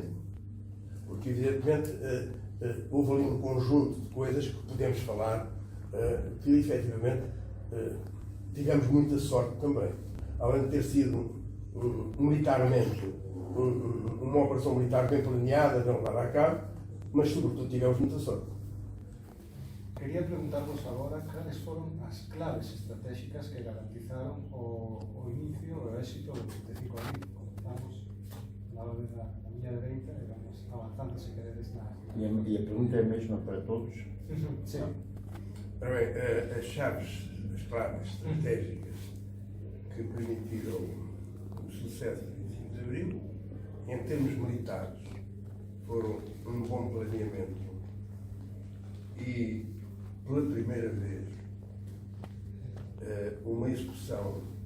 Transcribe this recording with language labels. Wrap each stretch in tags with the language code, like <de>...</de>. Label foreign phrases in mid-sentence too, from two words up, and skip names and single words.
<pt>Porque, evidentemente, houve ali um conjunto de coisas que podemos falar que, efetivamente, tivemos muita sorte também. Além de ter sido militarmente uma operação militar bem planeada, bem levada a cabo, mas, sobretudo, tivemos muita sorte.</pt> <gl>Quería preguntarvos agora cales foron as claves estratégicas que garantizaron o inicio e o éxito do 25 de abril. Comenzamos na orde da miña dereita e vamos avanzando, se queredes, na...</gl> <pt>E a pergunta é a mesma para todos? Sim. Ora bem, as chaves, as claves estratégicas que permitiram o sucesso do 25 de Abril, em termos militares, foram um bom planeamento e, pela primeira vez, uma execução</pt>